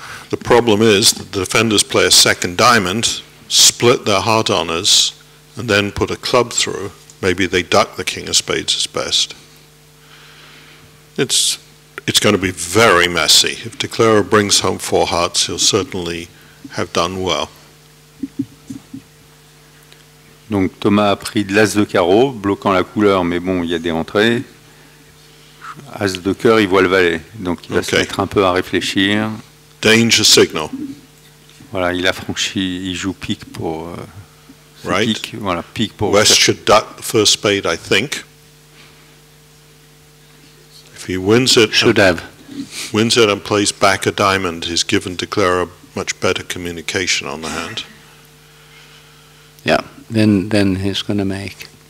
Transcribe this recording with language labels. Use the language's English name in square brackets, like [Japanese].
[English] The problem is that the defenders play a second diamond, split their heart honors, and then put a club through. Maybe they duck the king of spades as best. It's going to be very messy. If Declarer brings home 4 hearts, he'll certainly have done well. [French] Donc Thomas a pris de l'as de carreau, bloquant la couleur, mais bon, il y a des entrées. As de cœur, il voit le valet, donc il va se mettre un peu à réfléchir. [English] Danger signal. [French] Voilà, il a franchi, il joue pique pour. [English] Right. [French] Pique, voilà, pique pour. [English] West should duck the first spade, I think. If he wins it, wins it and plays back a diamond, he's given Declarer much better communication on the hand. Yeah, then he's going to make.